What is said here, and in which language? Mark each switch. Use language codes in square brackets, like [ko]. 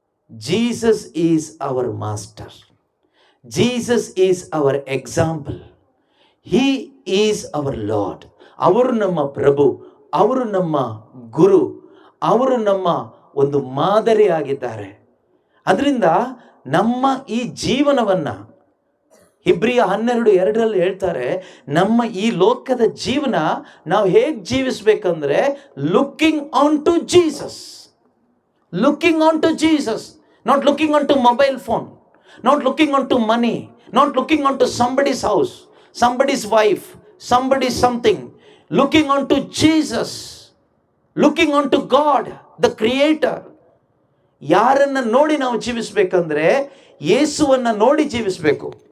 [en] Jesus is our master, Jesus is our example, he is our Lord. [kn] ಅವರು ನಮ್ಮ ಪ್ರಭು, ಅವರು ನಮ್ಮ ಗುರು, ಅವರು ನಮ್ಮ ಒಂದು ಮಾದರಿ ಆಗಿದ್ದಾರೆ. ಅದರಿಂದ ನಮ್ಮ ಈ ಜೀವನವನ್ನು ಇಬ್ರಿಯ 12:2 ಹೇಳ್ತಾರೆ, ನಮ್ಮ ಈ ಲೋಕದ ಜೀವನ ನಾವು ಹೇಗೆ ಜೀವಿಸ್ಬೇಕಂದ್ರೆ [en] Looking on to Jesus, looking on to Jesus, not looking on to mobile phone, not looking on to money, not looking on to somebody's house, somebody's wife, somebody's something, looking on to Jesus, looking on to God, the Creator. [kn] ಯಾರನ್ನ ನೋಡಿ ನಾವು ಜೀವಿಸ್ಬೇಕಂದ್ರೆ ಯೇಸುವನ್ನ ನೋಡಿ ಜೀವಿಸ್ಬೇಕು.